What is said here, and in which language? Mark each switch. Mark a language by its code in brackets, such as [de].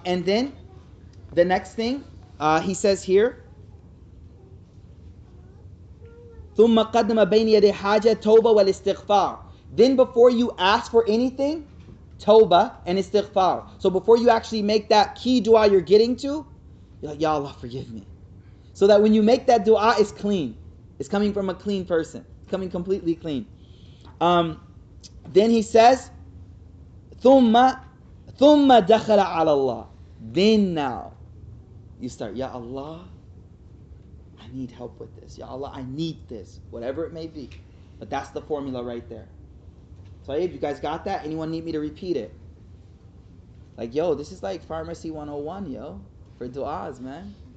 [en] And then the next thing he says here, [ar] ثم قدم بين يدي حاجة توبة والاستغفار. [en] Then before you ask for anything, tawbah and istighfar. So before you actually make that key dua you're getting to, you're like, Ya Allah, forgive me. So that when you make that dua, it's clean. It's coming from a clean person. It's coming completely clean. Then he says, [ar] ثم دخل على الله. [en] Then now, you start, Ya Allah, I need help with this. Ya Allah, I need this. Whatever it may be. But that's the formula right there. So if you guys got that? Anyone need me to repeat it? Like, yo, this is like Pharmacy 101, yo. For du'as, man.